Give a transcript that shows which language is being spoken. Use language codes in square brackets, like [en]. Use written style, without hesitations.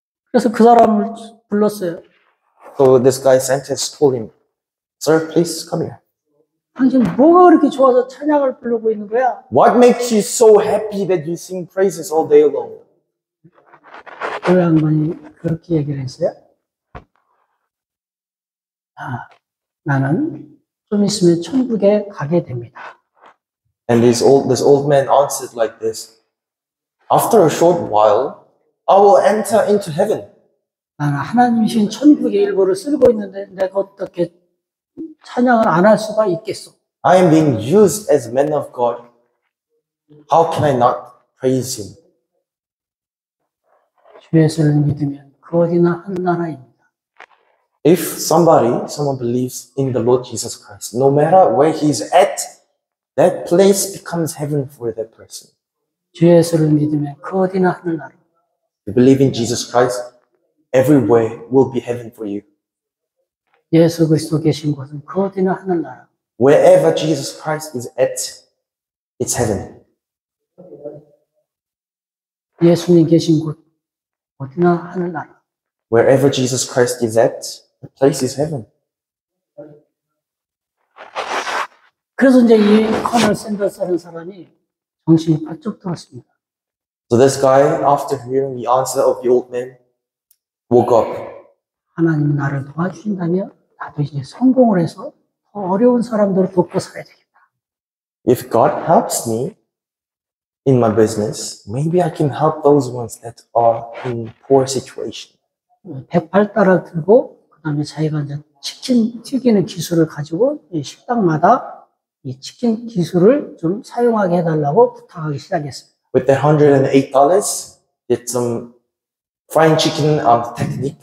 [ko] 그래서 그 사람을 불렀어요. [en] So this guy Santos told him, sir, please come here. [ko] 당신 뭐가 그렇게 좋아서 찬양을 부르고 있는 거야? [en] What makes you so happy that you sing praises all day long? [ko] 그 양반이 그렇게 얘기를 했어요. 나는 좀 있으면 천국에 가게 됩니다. [en] And this old man answered like this. After a short while, I will enter into heaven. [ko] 나는 하나님이신 천국의 일부를 쓰고 있는데 내가 어떻게 찬양을 안 할 수가 있겠어? [en] I am being used as a man of God. How can I not praise Him? [ko] 주 예수를 믿으면 그 어디나 한 나라입니다. [en] If someone believes in the Lord Jesus Christ, no matter where he's at, that place becomes heaven for that person. [ko] 주 예수를 믿으면 그 어디나 하늘 나라. [en] If you believe in Jesus Christ, everywhere will be heaven for you. [ko] 예수 그리스도 계신 곳은 그 어디나 하늘 나라. [en] Wherever Jesus Christ is at, it's heaven. [ko] 예수님 계신 곳 어디나 하늘 나라. [en] Wherever Jesus Christ is at, the place is heaven. [ko] 그래서 이제 이 커널 샌더스라는 사람이 정신이 번쩍 들었습니다. [en] So this guy, after hearing the answer of the old man, woke up. [ko] 하나님 나를 도와주신다면 나도 이제 성공을 해서 더 어려운 사람들을 돕고 살아야 되겠다. [en] If God helps me in my business, maybe I can help those ones that are in poor situation. [ko] 108달러 들고 그다음에 자기가 이제 치킨 튀기는 기술을 가지고 이 식당마다 이 치킨 기술을 좀 사용하게 해달라고 부탁하기 시작했어요. [en] With that $108, did some frying chicken technique.